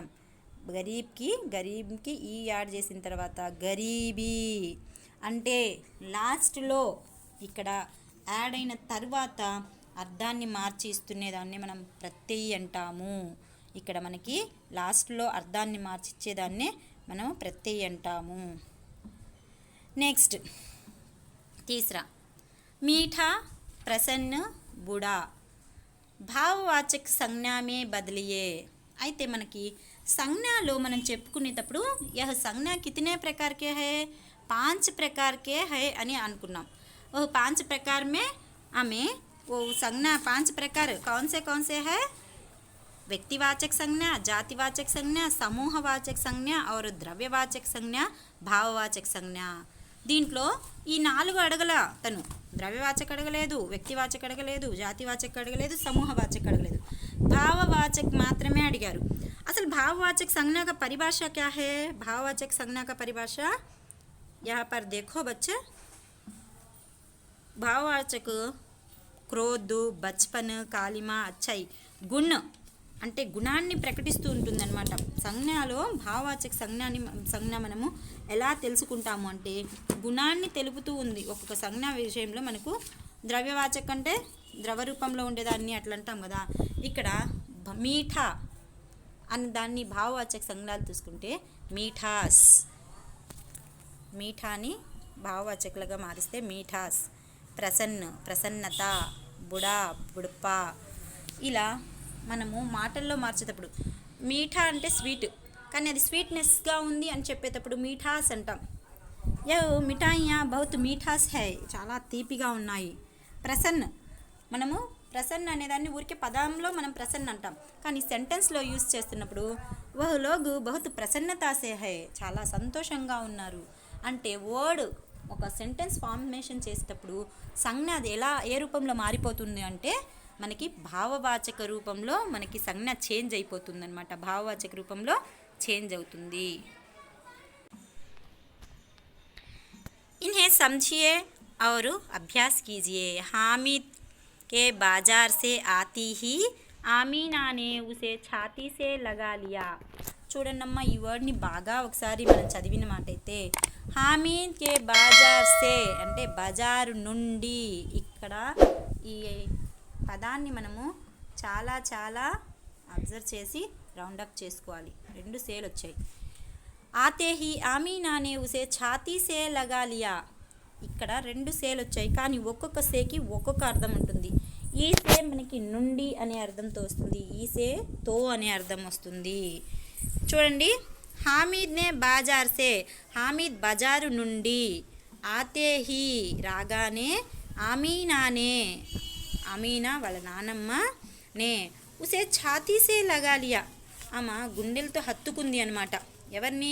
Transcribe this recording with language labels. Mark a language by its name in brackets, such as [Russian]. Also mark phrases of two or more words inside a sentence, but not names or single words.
[Telugu] గరీబ్కి ఈ యాడ్ చేసిన తర్వాత గరీబీ అంటే లాస్ట్లో ఇక్కడ యాడ్ అయిన తర్వాత అర్థాన్ని మార్చి ఇస్తునేదాన్ని మనం ప్రత్యయి అంటాము. ఇక్కడ మనకి లాస్ట్లో అర్థాన్ని మార్చి ఇచ్చేదాన్నే మనం ప్రత్యయి అంటాము. [Hindi] నెక్స్ట్ తీసరా मीठा, प्रसन्न, बूढ़ा भाववाचक संज्ञा में बदलिए. [Telugu] అయితే మనకి సంజ్ఞలో మనం చెప్పుకునేటప్పుడు [Hindi] यह संज्ञा कितने प्रकार के है, 5 प्रकार के है [Telugu] అని అనుకున్నాం. [Hindi] वो 5 प्रकार में हमें वो संज्ञा 5 प्रकार कौन से है, व्यक्तिवाचक संज्ञा, जातिवाचक संज्ञा, समूहवाचक संज्ञा और द्रव्यवाचक संज्ञा, भाववाचक संज्ञा. [Telugu] దీంట్లో ఈ 4 అడగల తను, ద్రవ్యవాచక అడగలేదు, వ్యక్తివాచక అడగలేదు, జాతివాచక అడగలేదు, సమూహవాచక అడగలేదు, భావవాచक మాత్రమే అడిగారు. [Hindi] అసలు భావवाचक संज्ञा का परिभाषा क्या है, भाववाचक संज्ञा का परिभाषा यहाँ पर देखो बच्चे. भाववाचक क्रोध, बचपन, कालिमा, अच्छाई, गुण [Telugu] అంటే గుణాన్ని ప్రకటిస్తూ ఉంటుందన్నమాట. సంజ్ఞలో భావవాచక సంజ్ఞ మనము ఎలా తెలుసుకుంటాము అంటే గుణాన్ని తెలుపుతూ ఉంది. ఒక్కొక్క సంజ్ఞ విషయంలో మనకు ద్రవ్యవాచక అంటే ద్రవ రూపంలో ఉండేదాన్ని అట్లా అంటాం కదా. ఇక్కడ మీఠా అనే దాన్ని భావవాచక సంజ్ఞలు తీసుకుంటే మీఠాస్, మీఠాని భావవాచకులుగా మారిస్తే [Hindi] मिठास, प्रसन्न, प्रसन्नता, बूढ़ा, बुढ़ापा. [Telugu] ఇలా మనము మాటల్లో మార్చేటప్పుడు మీఠా అంటే స్వీట్, కానీ అది స్వీట్నెస్గా ఉంది అని చెప్పేటప్పుడు మీఠాస్ అంటాం. [Hindi] ये मिठाइयाँ बहुत मिठास है, [Telugu] చాలా తీపిగా ఉన్నాయి. ప్రసన్న, మనము ప్రసన్న అనేదాన్ని ఊరికే పదంలో మనం ప్రసన్న అంటాం, కానీ సెంటెన్స్లో యూజ్ చేస్తున్నప్పుడు [Hindi] वह लोग बहुत प्रसन्नता से है, [Telugu] చాలా సంతోషంగా ఉన్నారు అంటే వర్డ్ ఒక [English] sentence formation [Telugu] చేసేటప్పుడు సంజ్ఞ అది ఏ రూపంలో మారిపోతుంది అంటే మనకి భావవాచక రూపంలో మనకి సంజ్ఞ చేంజ్ అయిపోతుంది అనమాట. భావవాచక రూపంలో చేంజ్ అవుతుంది. [Hindi] इन्हें समझिए और अभ्यास कीजिए. हामिद के बाजार से आती ही आमीना ने उसे छाती से लगा लिया. [Telugu] చూడండమ్మా ఈ వర్డ్ని బాగా ఒకసారి మనం చదివిన మాట అయితే [Hindi] हामिद के बाज़ार से [Telugu] అంటే బజారు నుండి, ఇక్కడ ఈ పదాన్ని మనము చాలా చాలా అబ్జర్వ్ చేసి రౌండప్ చేసుకోవాలి. 2 సేలు వచ్చాయి. [Hindi] आते ही आमीना ने उसे छाती से लगा लिया, [Telugu] ఇక్కడ 2 సేలు వచ్చాయి, కానీ ఒక్కొక్క సేకి ఒక్కొక్క అర్థం ఉంటుంది. ఈ సే మనకి నుండి అనే అర్థంతో వస్తుంది, ఈ సే తో అనే అర్థం వస్తుంది. చూడండి, [Hindi] हामिद ने बाज़ार से, [Telugu] హామీద్ బజారు నుండి, [Hindi] आते ही [Telugu] రాగానే, ఆమీనానే అమీనా వాళ్ళ నానమ్మ నే [Hindi] उसे छाती से लगा लिया [Telugu] ఆమె గుండెలతో హత్తుకుంది అనమాట. ఎవరిని?